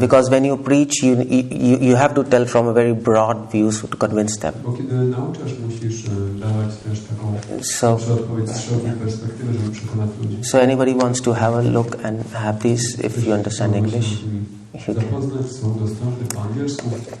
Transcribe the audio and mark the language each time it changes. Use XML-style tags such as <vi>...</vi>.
<en>Because when you preach, you have to tell from a very broad view to convince them.</en> <pl>Bo kiedy nauczasz, musisz dawać też taką odpowiedź z szerokiej perspektywy, żeby przekonać ludzi.</pl> <en>So anybody wants to have a look and have these, if you understand English.</en> <pl>Zapoznać, są dostępne po angielsku.</pl>